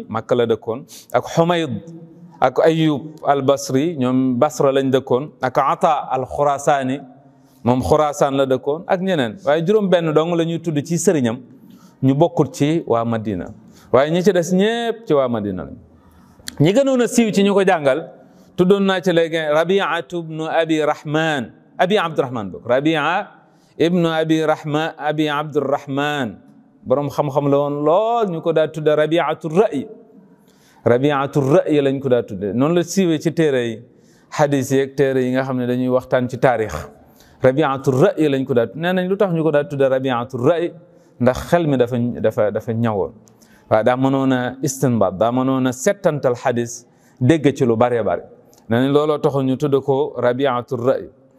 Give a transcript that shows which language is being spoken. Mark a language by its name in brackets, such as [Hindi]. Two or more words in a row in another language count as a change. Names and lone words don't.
[Wolof] Makka la dëkkoon ak Humayd ak Ayyub al Basri ñoom Basra lañ dëkkoon ak Ata al Khurasani moom Khurasan la dëkkoon ak ñeneen waaye juróom benn dong la ñuy tudd ci sëriñam ñu bokkul ci waa Madina waaye ñi ci des ñëpp ci waa Madina lañ ñi gënoon a siiw ci ñu ko jàngal tuddoon naa ci léegi Rabi'atu ibnu Abi Abdurrahman bok Rabia ibnu Abi Abdurrahman borom xam-xam la woon lool ñu ko daa tudde Rabi'atu Ra'y lañ ko daa tudde noonu la siiwee ci téere yi xadis yi ak téere yi nga xam ne dañuy waxtaan ci taarix Rabi'atu Ra'y lañ ko daa nee nañ lu tax ñu ko daa tudde Rabi'atu Ra'y ndax xel mi dafa ñawoon waaw daa mënoon a istinbaat daa mënoon a settantal xadis dégg ci lu bare nee nañ looloo taxoon ñu tudde ko Rabi'atu Ra'y